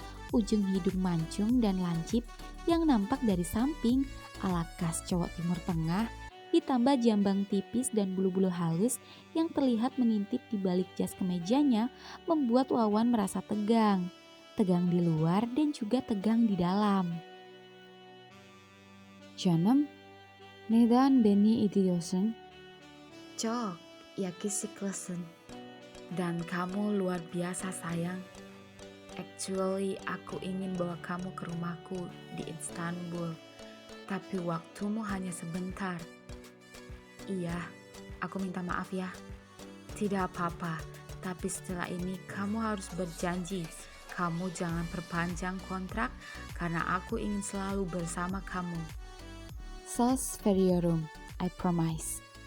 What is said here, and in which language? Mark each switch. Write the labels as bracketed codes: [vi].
[id] Ujung hidung mancung dan lancip yang nampak dari samping ala khas cowok Timur Tengah, ditambah jambang tipis dan bulu-bulu halus yang terlihat mengintip di balik jas kemejanya membuat Wawan merasa tegang. Tegang di luar dan juga tegang di dalam. [tr] Canım, neden beni izliyorsun? Çok yakışıklısın. [id] Dan kamu luar biasa sayang. Actually, aku ingin bawa kamu ke rumahku di Istanbul. Tapi waktumu hanya sebentar. Iya, aku minta maaf ya. Tidak apa-apa, tapi setelah ini kamu harus berjanji. Kamu jangan perpanjang kontrak karena aku ingin selalu bersama kamu. [tr] Söz veriyorum, [en] I promise.